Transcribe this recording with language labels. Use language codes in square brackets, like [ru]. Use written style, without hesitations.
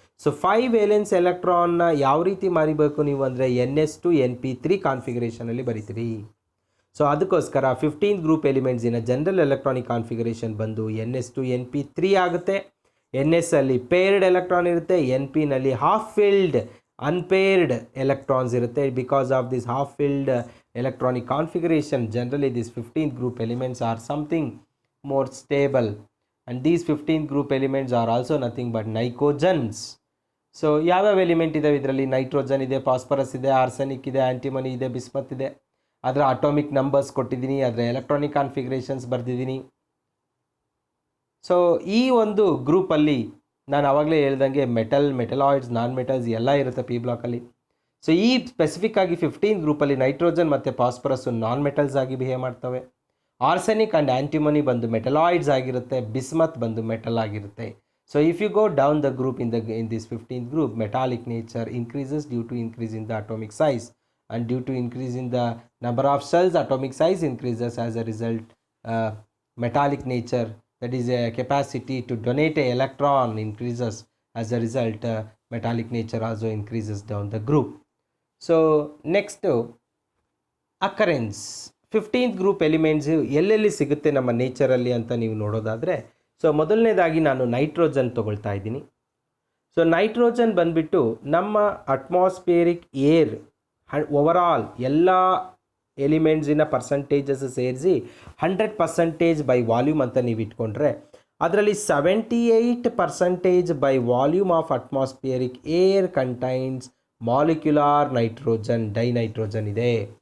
[kn] So 5 valence ಎಲೆಕ್ಟ್ರಾನ್ನ ಯಾವ ರೀತಿ ಮಾರಿಬೇಕು ನೀವು ಅಂದರೆ NS2 NP3 ಕಾನ್ಫಿಗರೇಷನಲ್ಲಿ ಬರೀತೀರಿ. ಸೊ ಅದಕ್ಕೋಸ್ಕರ 15th group ಎಲಿಮೆಂಟ್ಸಿನ general electronic configuration ಬಂದು NS2 NP3 ಆಗುತ್ತೆ. NS ಅಲ್ಲಿ ಪೇರ್ಡ್ ಎಲೆಕ್ಟ್ರಾನ್ ಇರುತ್ತೆ, NPನಲ್ಲಿ ಹಾಫ್ ಫಿಲ್ಡ್ ಅನ್ಪೇರ್ಡ್ ಎಲೆಕ್ಟ್ರಾನ್ಸ್ ಇರುತ್ತೆ. [en] Because of this half filled electronic configuration, generally these 15th group elements are something more stable, and these 15th group elements are also nothing but nitrogens. [kn] So ಯಾವ್ಯಾವ element ಇದಾವೆ ಇದರಲ್ಲಿ? Nitrogen ಇದೆ, phosphorus ಇದೆ, arsenic ಇದೆ, antimony ಇದೆ, bismuth ಇದೆ. ಅದರ atomic numbers ಕೊಟ್ಟಿದ್ದೀನಿ, ಅದರ ಎಲೆಕ್ಟ್ರಾನಿಕ್ ಕಾನ್ಫಿಗರೇಷನ್ಸ್ ಬರೆದಿದ್ದೀನಿ. ಸೊ ಈ ಒಂದು ಗ್ರೂಪಲ್ಲಿ ನಾನು ಆವಾಗಲೇ ಹೇಳ್ದಂಗೆ ಮೆಟಲಾಯ್ಡ್ಸ್, ನಾನ್ ಮೆಟಲ್ಸ್ ಎಲ್ಲ ಇರುತ್ತೆ ಪಿ ಬ್ಲಾಕಲ್ಲಿ. ಸೊ ಈ ಸ್ಪೆಸಿಫಿಕ್ ಆಗಿ 15th ಗ್ರೂಪಲ್ಲಿ ನೈಟ್ರೋಜನ್ ಮತ್ತು ಫಾಸ್ಫರಸ್ಸು ನಾನ್ ಮೆಟಲ್ಸ್ ಆಗಿ ಬಿಹೇವ್ ಮಾಡ್ತವೆ. ಆರ್ಸೆನಿಕ್ ಆ್ಯಂಡ್ ಆಂಟಿಮನಿ ಬಂದು ಮೆಟಲಾಯ್ಡ್ಸ್ ಆಗಿರುತ್ತೆ, ಬಿಸ್ಮತ್ ಬಂದು ಮೆಟಲ್ ಆಗಿರುತ್ತೆ. [en] So if you go down the group in this 15th group, metallic nature increases due to increase in the atomic size, and due to increase in the number of cells, atomic size increases. As a result, metallic nature, that is a capacity to donate an electron, increases. As a result, metallic nature also increases down the group. So next, occurrence. [kn] 15th group elements ಎಲ್ಲೆಲ್ಲಿ ಸಿಗುತ್ತೆ ನಮ್ಮ ನೇಚರಲ್ಲಿ ಅಂತ ನೀವು ನೋಡೋದಾದರೆ, so ಮೊದಲನೇದಾಗಿ ನಾನು nitrogen ತೊಗೊಳ್ತಾ ಇದ್ದೀನಿ. ಸೊ ನೈಟ್ರೋಜನ್ ಬಂದುಬಿಟ್ಟು ನಮ್ಮ ಅಟ್ಮಾಸ್ಫಿಯರಿಕ್ ಏರ್ ಓವರಾಲ್ ಎಲ್ಲ ಎಲಿಮೆಂಟ್ಸಿನ ಪರ್ಸಂಟೇಜಸ್ ಸೇರಿಸಿ 100% [en] by volume ಅಂತ ನೀವು ಇಟ್ಕೊಂಡ್ರೆ, ಅದರಲ್ಲಿ 78% by volume of atmospheric air contains molecular nitrogen, [kn] dinitrogen ಇದೆ.